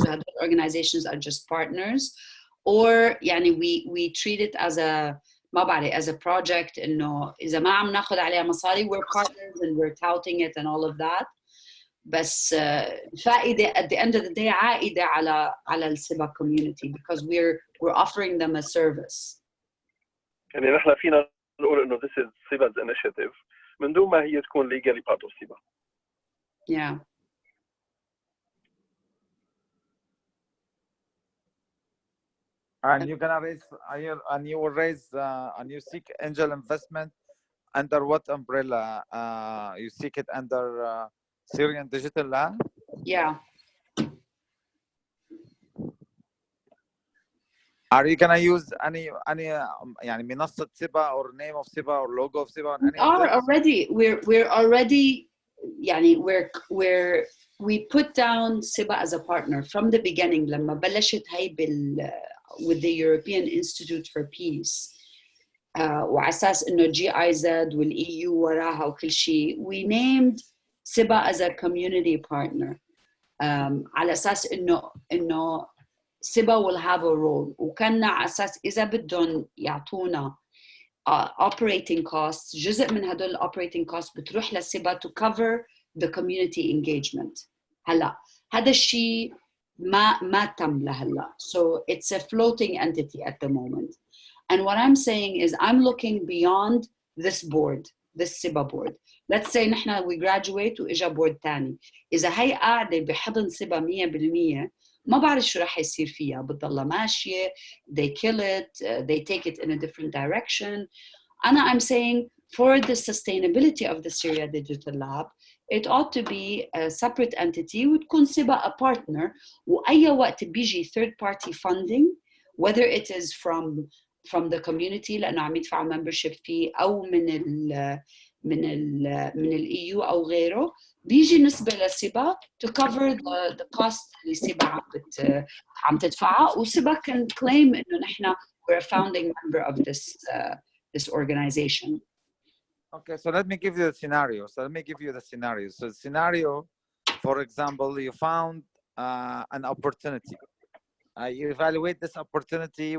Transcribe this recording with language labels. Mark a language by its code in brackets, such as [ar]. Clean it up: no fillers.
[en] The organizations are just partners, or يعني we treat it as a [ar] ما بعرف [en] as a project. [ar] إنه إذا ما عم ناخد عليها مصاري [en] we're partners and we're touting it and all of that. [ar] بس فائدة [en] at the end of the day [ar] عائدة على السيبا [en] community because we're offering them a service. [ar] يعني نحن فينا نقول إنه [en] this is SIBA's initiative [ar] من دون ما هي تكون [en] legally part of SIBA. Yeah. And you're gonna raise, and you will raise, and you seek angel investment under what umbrella? You seek it under Syrian Digital Lab? Yeah. Are you gonna use any [ar] يعني منصة [en] SIBA or name of SIBA or logo of SIBA? We are already. We're already. يعني we put down SIBA as a partner from the beginning. [ar] لما بلشت هاي with the European Institute for Peace. وعلى أساس إنه GIZ والEU وراها وكل شيء. [en] We named SIBA as a community partner. [ar] على أساس إنه [en] SIBA will have a role. [ar] وكان على أساس إذا بدهم يعطونا operating costs, جزء من هدول operating costs بتروح لسيبا [en] to cover the community engagement. [ar] هلا هذا الشيء ما تم لهلا. [en] So it's a floating entity at the moment. And what I'm saying is I'm looking beyond this board, this SIBA board. Let's say نحن we graduate [ar] وإجا [en] board تاني. [ar] إذا هي قاعدة بحضن SIBA 100%، ما بعرف شو رح يصير فيها. بتضلها ماشية, [en] they kill it, they take it in a different direction. I'm saying for the sustainability of the Syria Digital Lab, it ought to be a separate entity [ar] وتكون [en] SIBA a partner. [ar] وأي وقت بيجي third party funding, [en] whether it is from the community [ar] لأنه عم يدفعوا membership fee أو من ال EU أو غيره, بيجي نسبة لسيبا [en] to cover the cost [ar] اللي سيبا عم تدفعها. [en] وسيبا can claim إنه نحن we're a founding member of this organization. Okay, so let me give you the scenario. So the scenario, for example, you found an opportunity. You evaluate this opportunity.